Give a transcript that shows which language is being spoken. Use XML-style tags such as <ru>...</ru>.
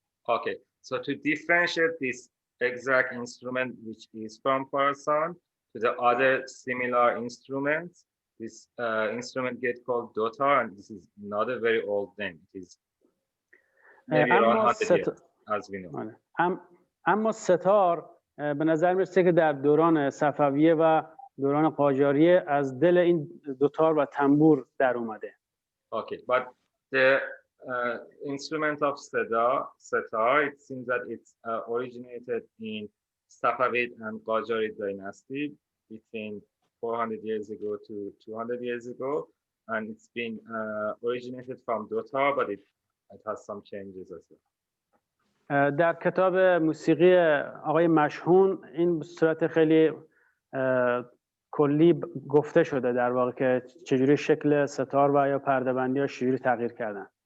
<en>Okay, so to differentiate this exact instrument which is from Khorasan to the other similar instruments, this instrument gets called dotar, and this is not a very old name. It is maybe around 100 years, as we know.</en> <fa>اما ستار به نظر میرسه که در دوران صفویه و دوران قاجاریه از دل این دوتار و تنبور در اومده.</fa> <en>Okay, but the instrument of setar, it seems that it's originated in Safavid and Qajarite dynasty between 400 years ago to 200 years ago, and it's been originated from dotar, but it has some changes as well.</en> <fa>در کتاب موسیقی آقای مشهون این به صورت خیلی کلی گفته شده در واقع که چجوری شکل ستار و یا پرده‌بندی ها چجوری تغییر کردن.</fa>